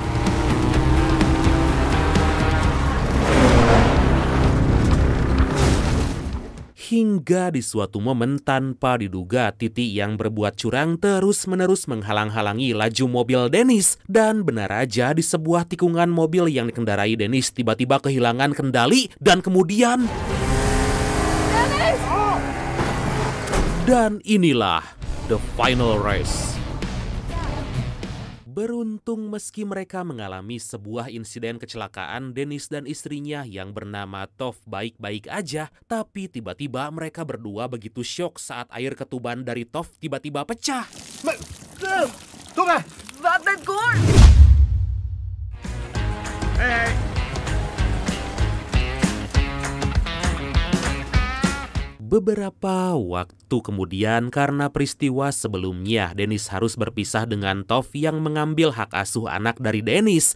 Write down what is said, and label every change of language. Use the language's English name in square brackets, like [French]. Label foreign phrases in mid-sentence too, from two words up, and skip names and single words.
[Indonesian] Hingga di suatu momen tanpa diduga, Titi yang berbuat curang terus-menerus menghalang-halangi laju mobil Dennis. Dan benar aja, di sebuah tikungan mobil yang dikendarai Dennis tiba-tiba kehilangan kendali dan kemudian... Dennis! Dan inilah [English] the final race. [Indonesian] Beruntung meski mereka mengalami sebuah insiden kecelakaan, Dennis dan istrinya yang bernama Tov baik-baik aja, tapi tiba-tiba mereka berdua begitu syok saat air ketuban dari Tov tiba-tiba pecah. [Swedish] Vattnet går! [Indonesian] Beberapa waktu kemudian, karena peristiwa sebelumnya, Dennis harus berpisah dengan Tov yang mengambil hak asuh anak dari Dennis.